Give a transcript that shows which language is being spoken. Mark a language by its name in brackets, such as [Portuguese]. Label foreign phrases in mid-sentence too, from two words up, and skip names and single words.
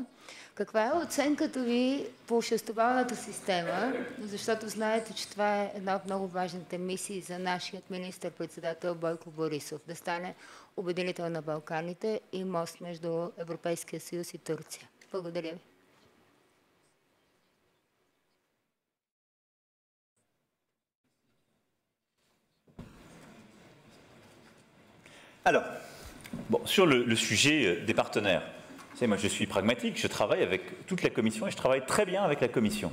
[Bulgarian] Каква е оценката ви по шестовалната система? Защото знаете, че това е една от много важните мисии за нашият министър-председател Бойко Борисов. Да стане обединител на Балканите и мост между Европейския съюз и Турция. Благодаря ви. [French] Alors, bon, sur le sujet des partenaires, vous savez, moi je suis pragmatique, je travaille avec toute la Commission et je travaille très bien avec la Commission.